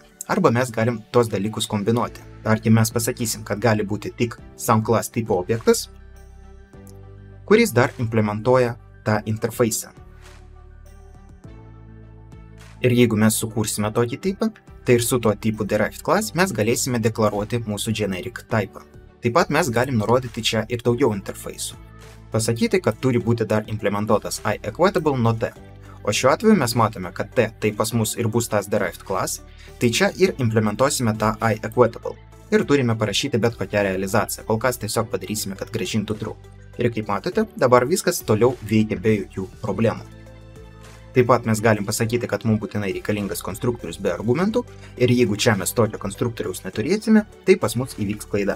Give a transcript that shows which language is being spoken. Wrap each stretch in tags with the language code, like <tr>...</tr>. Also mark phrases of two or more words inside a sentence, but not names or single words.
<lt>Arba mes galim tos dalykus kombinuoti. Tarkim, mes pasakysim, kad gali būti tik</lt> <en>sum class</en> <lt>tipo objektas, kuris dar implementuoja tą interfeisą. Ir jeigu mes sukursime tokį tipą, tai ir su tuo tipu</lt> <en>derived class</en> <lt>mes galėsime deklaruoti mūsų generic typą. Taip pat mes galim nurodyti čia ir daugiau interfeisų. Pasakyti, kad turi būti dar implementuotas iEquatable nuo T. O šiuo atveju mes matome, kad T tai pas mus ir bus tas</lt> <en>derived class,</en> <lt>tai čia ir implementuosime tą iEquatable. Ir turime parašyti bet kokią realizaciją. Kol kas tiesiog padarysime, kad grąžintų true. Ir kaip matote, dabar viskas toliau veikia be jokių problemų. Taip pat mes galim pasakyti, kad mums būtinai reikalingas konstruktorius be argumentų ir jeigu čia mes tokio konstruktoriaus neturėsime, tai pas mus įvyks klaida.</lt>